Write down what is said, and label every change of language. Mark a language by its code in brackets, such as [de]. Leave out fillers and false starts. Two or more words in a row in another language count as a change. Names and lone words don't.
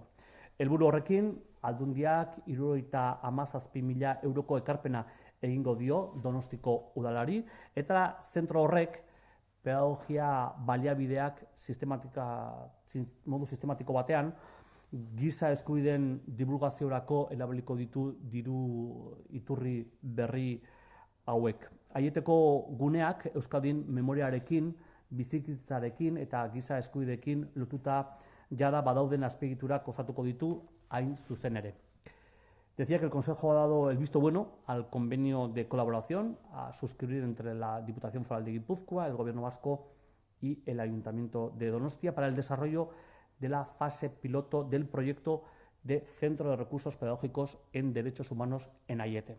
[eu] Helburu horrekin, aldundiak 77.000 euroko ekarpena egingo dio Donostiko udalari, eta zentro horrek pedagogia baliabideak modu sistematiko batean giza eskubideen divulgaziorako erabiliko ditu diru iturri berri hauek. Aieteko guneak Euskadin memoriarekin, bizikitzarekin eta giza eskubideekin lotuta jada badauden azpiegiturak osatuko ditu hain zuzen ere. [es] Decía que el Consejo ha dado el visto bueno al convenio de colaboración a suscribir entre la Diputación Foral de Guipúzcoa, el Gobierno vasco y el Ayuntamiento de Donostia para el desarrollo de la fase piloto del proyecto de Centro de Recursos Pedagógicos en Derechos Humanos en Aiete.